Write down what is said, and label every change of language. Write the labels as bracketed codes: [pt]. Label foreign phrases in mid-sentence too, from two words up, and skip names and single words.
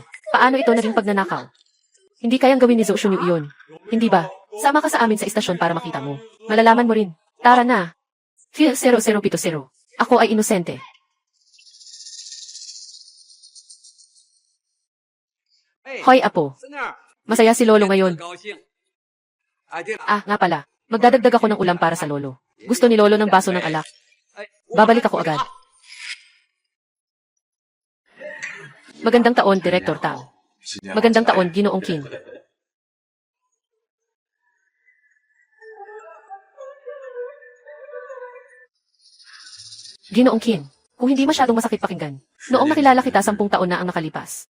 [tl] Paano ito naging pagnanakaw? Hindi kayang gawin ni Zhao Shunyu iyon. Hindi ba? Sama ka sa amin sa istasyon para makita mo. Malalaman mo rin. Tara na. Phil 0070. Ako ay inosente. Hoy, apo. [zh] 孙女儿， [tl] Masaya si Lolo ngayon. [zh] 高兴。哎，对了， [tl] Ah, nga pala. Magdadagdag ako ng ulam para sa Lolo. Gusto ni Lolo ng baso ng alak. [zh] 哎， [tl] Babalik ako agad. Magandang taon, Director Tang. Magandang taon, Ginoong Qin. Ginoong Qin, kung hindi masyadong masakit pakinggan, noong nakilala kita 10 taon na ang nakalipas.